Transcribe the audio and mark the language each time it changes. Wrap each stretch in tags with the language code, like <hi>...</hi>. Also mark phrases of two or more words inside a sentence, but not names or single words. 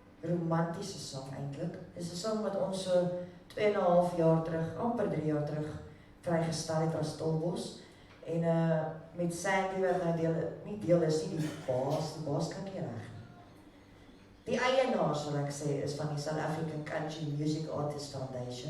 <af>romantiese song eintlik. Dis 'n song wat ons so 2,5 jaar terug, amper 3 jaar terug vrygestel het as Stilbos. En met Sandy wat nou nie deel is nie, die baas kan nie reg nie. Die eienaar, sal ek sê, is van die South African Country Music Artists Foundation.</af>